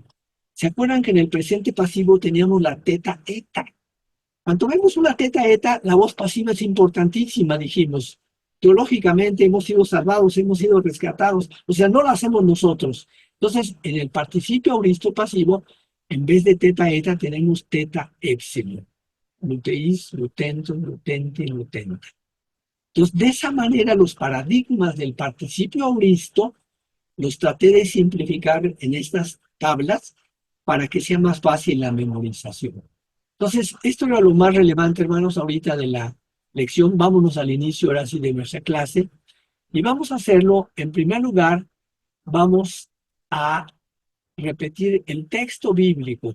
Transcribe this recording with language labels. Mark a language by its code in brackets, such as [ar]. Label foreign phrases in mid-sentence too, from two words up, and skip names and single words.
[es] ¿Se acuerdan que en el presente pasivo teníamos la teta eta? Cuando vemos una teta eta, la voz pasiva es importantísima, dijimos. Teológicamente hemos sido salvados, hemos sido rescatados, o sea, no lo hacemos nosotros. Entonces, en el participio auristo pasivo, en vez de teta eta, tenemos teta épsilon. [el] λυθείς, λυθέντος, λυθέντι, λυθέντα. [es] Entonces, de esa manera, los paradigmas del participio auristo los traté de simplificar en estas tablas para que sea más fácil la memorización. Entonces, esto era lo más relevante, hermanos, ahorita de la lección. Vámonos al inicio, ahora sí, de nuestra clase. Y vamos a hacerlo, en primer lugar, vamos a repetir el texto bíblico.